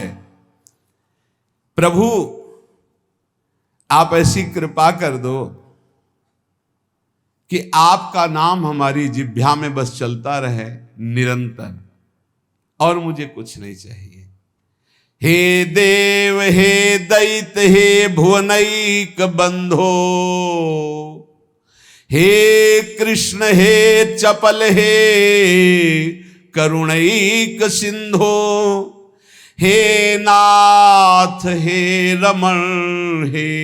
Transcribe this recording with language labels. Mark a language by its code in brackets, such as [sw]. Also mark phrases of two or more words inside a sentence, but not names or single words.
[hi] प्रभु आप ऐसी कृपा कर दो कि आपका नाम हमारी जिह्वा में बस चलता रहे निरंतर, और मुझे कुछ नहीं चाहिए। [sa] हे देव हे दैत हे भुवनैक बंधो, हे कृष्ण हे चपल हे करुणैक सिंधो, हे नाथ हे रमण हे